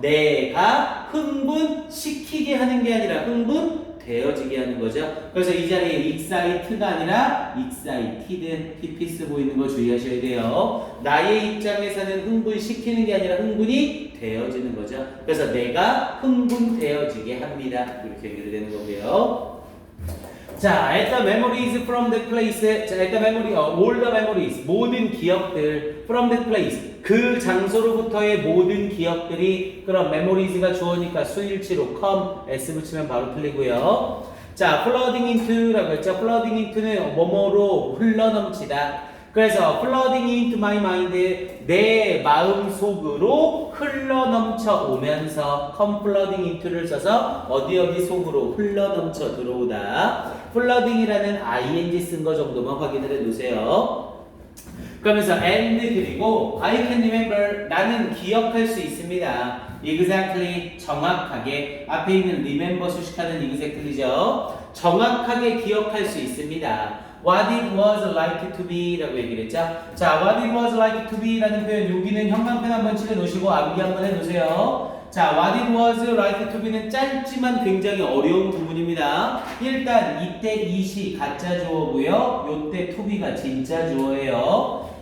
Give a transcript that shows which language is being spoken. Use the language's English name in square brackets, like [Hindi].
[Korean] 내가 흥분시키게 하는 게 아니라 흥분되어지게 하는 거죠. 그래서 이 자리에 excited가 아니라 excited PPS 보이는 거 주의하셔야 돼요. 나의 입장에서는 흥분시키는 게 아니라 흥분이 되어지는 거죠. 그래서 내가 흥분되어지게 합니다. 이렇게 연결되는 거고요. [English] 자, at the memories from that place. 자, at the memory, all the memories. 모든 기억들 from that place. [Korean] 그 장소로부터의 모든 기억들이 그럼 memories가 주어니까 수일치로 come, s 붙이면 바로 틀리고요. 자, flooding into라고 했죠. flooding into는 뭐뭐로 흘러넘치다. 그래서 [English] flooding into my mind [Korean] 내 마음 속으로 흘러넘쳐 오면서 come flooding into를 써서 어디 속으로 흘러넘쳐 들어오다. flooding이라는 ing 쓴 거 정도만 확인을 해 놓으세요. 그러면서 and 그리고 [English] I can remember [Korean] 나는 기억할 수 있습니다. exactly 정확하게 앞에 있는 remember 수식하는 exactly죠. 정확하게 기억할 수 있습니다. [English] What it was like to be 라고 얘기를 했죠. [Korean] 자, [English] what it was like to be [Korean] 라는 표현 여기는 형광펜 한번 칠해 놓으시고 암기 한번 해 놓으세요. 자, what it was like to be는 짧지만 굉장히 어려운 부분입니다. 일단 이때 이시 가짜 주어고요. 요때 to be가 진짜 주어예요.